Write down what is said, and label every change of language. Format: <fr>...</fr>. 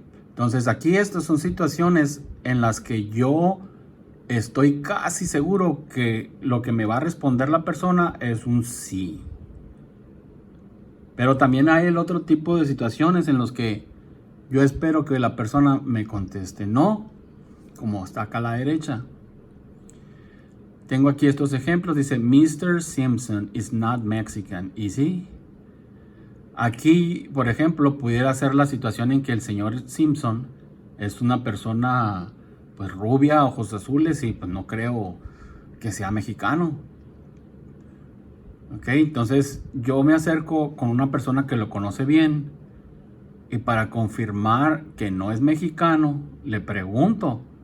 <es>Entonces, aquí estas son situaciones en las que yo estoy casi seguro que lo que me va a responder la persona es un sí. Pero también hay el otro tipo de situaciones en los que yo espero que la persona me conteste no, como está acá a la derecha. Tengo aquí estos ejemplos. Dice, Mr.</es> <en>Simpson is not Mexican, is he?</en> <es>Aquí, por ejemplo, pudiera ser la situación en que el señor Simpson es una persona pues rubia, ojos azules, y pues no creo que sea mexicano. Ok, entonces yo me acerco con una persona que lo conoce bien y para confirmar que no es mexicano, le pregunto,</es>